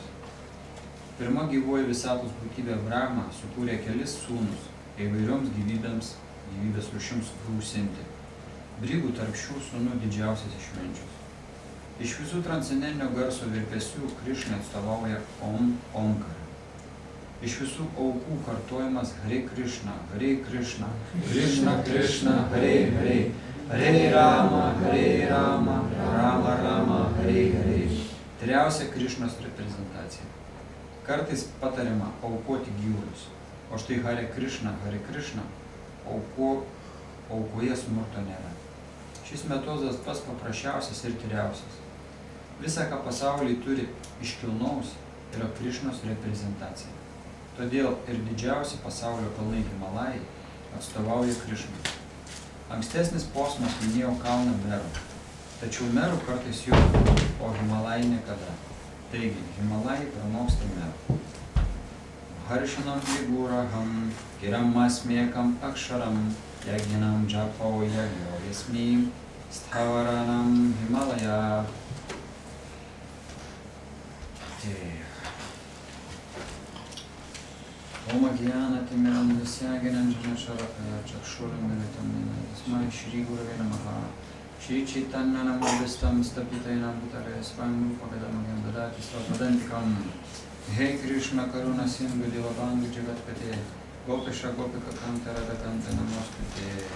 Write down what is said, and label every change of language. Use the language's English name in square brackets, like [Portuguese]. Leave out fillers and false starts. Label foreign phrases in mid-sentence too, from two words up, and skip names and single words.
[Lithuanian] Pirma gyvoji visatos būtybė Brahma sukūrė kelis sūnus įvairioms gyvybės rūšims gausinti. Brigų tarp šių sūnų didžiausias išminčius. Iš visų transcendentinio garso virpesių Krišna atstovauja Omkarą. Iš visų aukų kartojimas [Sanskrit] Hare Krishna, Krishna, Krishna, Hare Hare, Hare Rama, Rama Rama, Hare Hare. [Lithuanian] Tyriausia Krišnos reprezentacija. Kartais patariama aukoti gyvulius, o štai [Sanskrit] Hare Krishna, [Lithuanian] aukoje smurto nėra. Šis metodas pats paprasčiausias ir tyriausias. Visa, ką pasaulyje turi iškilnaus, yra Krišnos reprezentacija. Todėl ir didžiausi pasaulio kalnai Himalajai atstovauja Krišnai. Ankstesnis posmas minėjo kalną Merų, tačiau Merų kartais jau, o Himalajai niekada. Taigi, Himalajai pranoksta Merų. [Sanskrit] Harshinam Briguraham, Giram Asmekam Aksharam, Yajnam Japa Yagyosmi, Stavaranam Himalaya. Om Gyana Timirandasya Ginanjana Sharakaya Chakshuramitam Tasmai Shri Gurave Namaha Shri Chaitanya Namadistam Stapitainam Bhutare Swami Rupagadamagam Dadati Svapadantikam He Krishna Karuna Sindhu Devabandhu Jagatpate Gopesha Gopika Kanta Radhakanta Namaskute